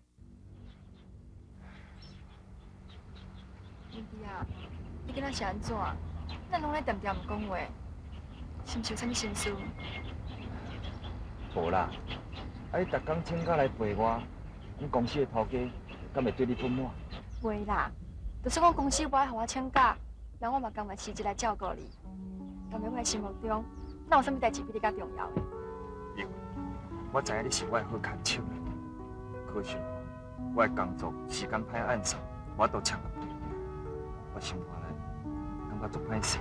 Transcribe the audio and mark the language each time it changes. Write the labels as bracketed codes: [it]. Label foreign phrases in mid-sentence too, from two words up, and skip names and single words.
[nan] 文弟啊，你今仔是安怎？咱拢咧定定唔讲话，是毋是有啥物心事？无啦，啊你逐工请假来陪我，阮公司的头家敢会对你不满？袂啦，就算讲公司无爱互我请假，但我嘛甘愿辞职来照顾你。但在我的心目中，哪有啥物代志比你较重要的？因为我知影你是我的好牵手，可惜我的工作时间歹按上，我都请不陪你。我心肝内感觉足歹势。